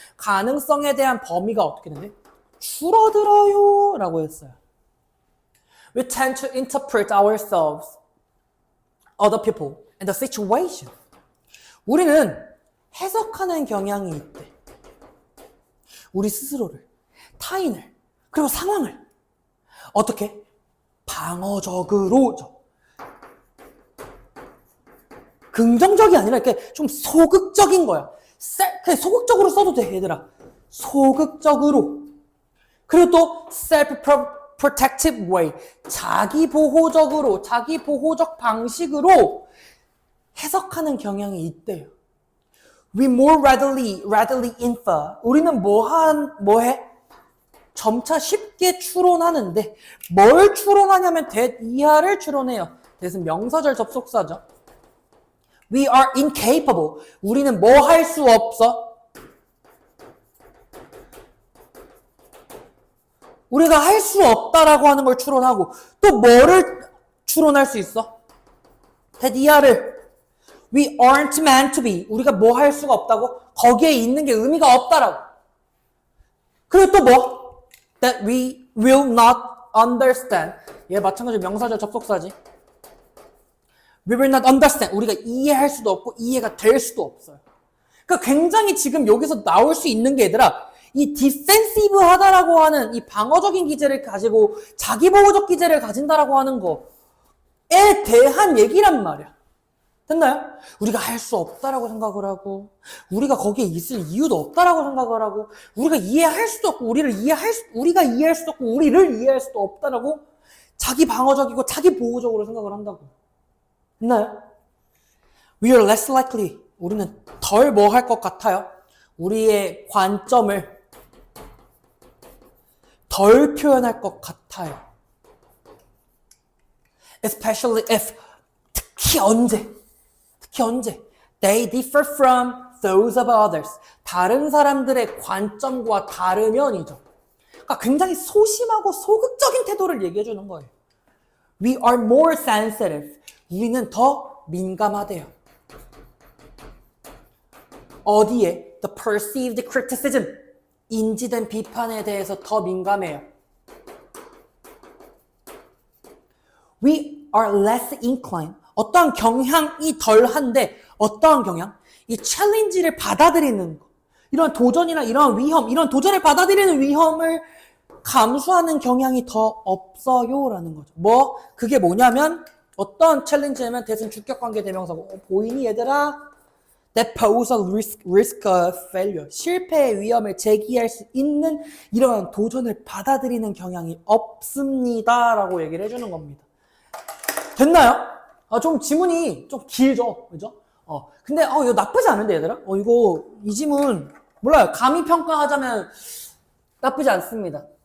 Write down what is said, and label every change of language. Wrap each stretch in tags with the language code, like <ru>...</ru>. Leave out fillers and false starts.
<ko>가능성에 대한 범위가 어떻게 되는데? 줄어들어요 라고 했어요.</ko> <en>We tend to interpret ourselves, other people, and the situation.</en> <ko>우리는 해석하는 경향이 있대. 우리 스스로를, 타인을, 그리고 상황을 어떻게? 방어적으로, 긍정적이 아니라 이렇게 좀 소극적인 거야. 그냥 소극적으로 써도 돼, 얘들아. 소극적으로. 그리고 또 self</ko> <en>protective way,</en> <ko>자기 보호적 방식으로 해석하는 경향이 있대요.</ko> <en>We more readily infer.</en> <ko>우리는 뭐해? 점차 쉽게 추론하는데 뭘 추론하냐면 that 이하를 추론해요. that은 명사절 접속사죠.</ko> <en>We are incapable.</en> <ko>우리는 뭐 할 수 없어? 우리가 할 수 없다라고 하는 걸 추론하고 또 뭐를 추론할 수 있어?</ko> <en>that 이하를 We aren't meant to be.</en> <ko>우리가 뭐 할 수가 없다고? 거기에 있는 게 의미가 없다라고. 그리고 또 뭐?</ko> <en>That we will not understand.</en> <ko>얘 마찬가지로 명사절 접속사지.</ko> <en>We will not understand.</en> <ko>우리가 이해할 수도 없고 이해가 될 수도 없어요. 그러니까 굉장히 지금 여기서 나올 수 있는 게 얘들아, 이 디펜시브 하다라고 하는 이 방어적인 기제를 가지고 자기 보호적 기제를 가진다라고 하는 거에 대한 얘기란 말이야. 됐나요? 우리가 할 수 없다라고 생각을 하고 우리가 거기에 있을 이유도 없다라고 생각을 하고 우리가 이해할 수도 없고 우리가 이해할 수도 없고 우리를 이해할 수도 없다라고 자기 방어적이고 자기 보호적으로 생각을 한다고. 됐나요?</ko> <en>We are less likely.</en> <ko>우리는 덜 뭐 할 것 같아요? 우리의 관점을 덜 표현할 것 같아요.</ko> <en>Especially if</en> <ko>특히 언제</ko> <en>they differ from those of others.</en> <ko>다른 사람들의 관점과 다르면이죠. 그러니까 굉장히 소심하고 소극적인 태도를 얘기해 주는 거예요.</ko> <en>We are more sensitive.</en> <ko>우리는 더 민감하대요. 어디에?</ko> <en>The perceived criticism.</en> <ko>인지된 비판에 대해서 더 민감해요.</ko> <en>We are less inclined.</en> <ko>어떠한 경향이 덜한데 어떠한 경향? 이 챌린지를 받아들이는 거. 이런 도전이나 이런 위험, 이런 도전을 받아들이는 위험을 감수하는 경향이 더 없어요라는 거죠. 그게 뭐냐면 어떤 챌린지냐면 대신 주격관계 대명사고 보이니 얘들아?</ko> <en>That pose a risk of failure.</en> <ko>실패의 위험을 제기할 수 있는 이러한 도전을 받아들이는 경향이 없습니다라고 얘기를 해주는 겁니다. 됐나요? 좀 지문이 좀 길죠, 그죠? 근데 이거 나쁘지 않은데 얘들아? 이 지문 몰라요. 감히 평가하자면 나쁘지 않습니다.</ko>